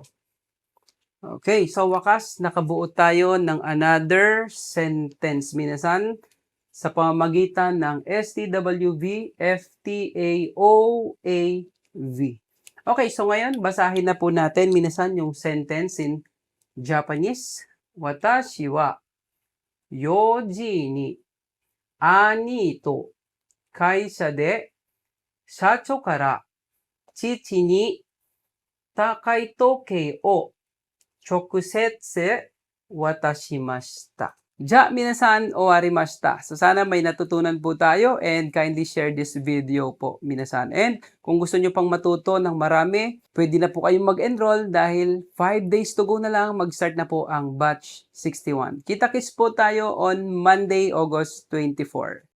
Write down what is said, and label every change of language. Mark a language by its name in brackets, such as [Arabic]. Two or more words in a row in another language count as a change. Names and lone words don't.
[Filipino] Okay, so wakas, nakabuo tayo ng [English] another sentence, [Filipino] minasan, sa pamamagitan ng STWV, FTAOAV. Okay, so ngayon, basahin na po natin, minasan, yung [English] sentence in Japanese. [Japanese] 私は、四時に、兄と, 会社で、社長から、父に、高い時計を, 直接渡しました。じゃ、皆さん終わりました. [Filipino] So sana may natutunan po tayo [English] and kindly share this video [Filipino] po, minasan. And kung gusto nyo pang matuto ng marami, pwede na po kayong mag-enroll dahil 5 [English] days to go [Filipino] na lang, mag-start na po ang batch 61. Kita-kits po tayo [English] on Monday, August 24.